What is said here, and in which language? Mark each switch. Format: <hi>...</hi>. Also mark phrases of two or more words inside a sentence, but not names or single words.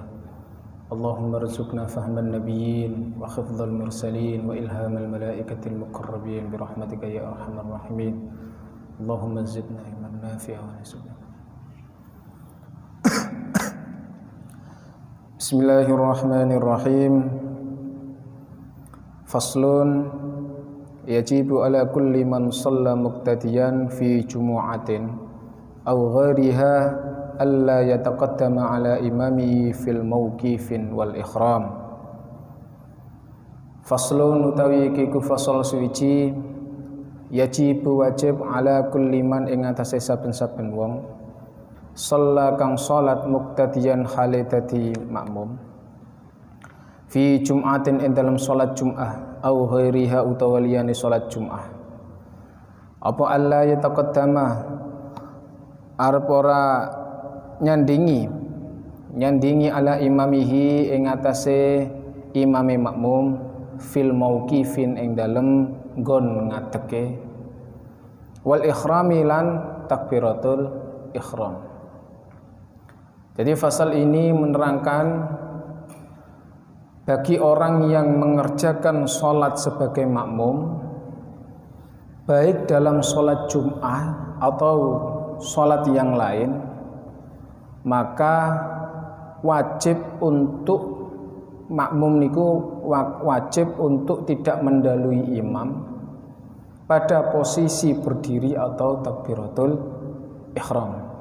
<ar>اللهم ارزقنا فهم النبيين وحفظ المرسلين وإلهام الملائكة المقربين برحمتك يا أرحم الراحمين. اللهم زدنا علما نافعا ورزقنا. Bismillahirrahmanirrahim. فصل يجب على كل من صلى مقتديا في جمعة أو غيرها ألا يتقدم على إمامه في الموقف والإحرام.</ar> <jv>Faslun utawi iki ku fasal suci yajibu wajib</jv> <ar>على كل من</ar> <jv>ing atase saben-saben wong shalla kang salat muqtadiyan hale dadi makmum</jv> <ar>في جمعة</ar> <jv>ing dalam salat Jum'ah</jv> <ar>أو غيرها</ar> <jv>utawa liyane salat Jum'ah. Apa Allah yataqaddama arep ora nyandingi</jv> <ar>على إمامه</ar> <jv>ing atase imame makmum</jv> <ar>في الموقف</ar> <jv>ing dalem nggon ngadeke wal ikhrami lan takbiratul ikhram.</jv> <id>Jadi fasal ini menerangkan bagi orang yang mengerjakan sholat sebagai makmum, baik dalam sholat Jum'ah atau sholat yang lain, maka wajib untuk makmum niku wajib untuk tidak mendahului imam pada posisi berdiri atau takbiratul ikhram.</id>